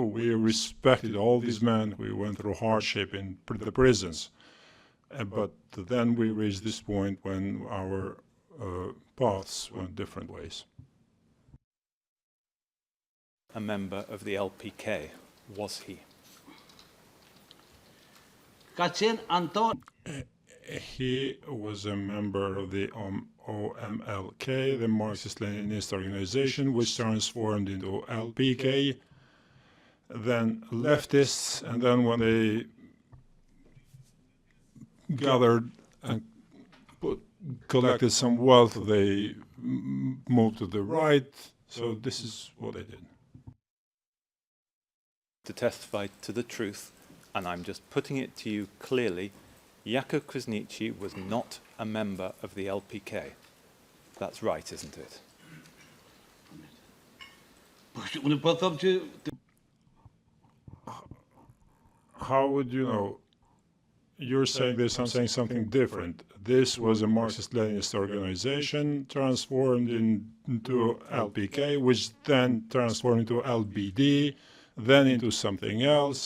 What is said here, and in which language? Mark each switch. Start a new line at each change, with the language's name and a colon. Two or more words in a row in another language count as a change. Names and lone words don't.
English: We respected all these men who went through hardship in the prisons. But then we reached this point when our paths went different ways. A member of the LPK, was he?
Albanian: ka qenë antar
English: He was a member of the OMLK, the Marxist-Leninist organization, which transformed into LPK, then leftists, and then when they gathered and collected some wealth, they moved to the right. So this is what they did. To testify to the truth, and I'm just putting it to you clearly, Jakub Krasniqi was not a member of the LPK. That's right, isn't it?
Albanian: unë po them që
English: How would you know? You're saying this, I'm saying something different. This was a Marxist-Leninist organization transformed into LPK, which then transformed into LBD, then into something else.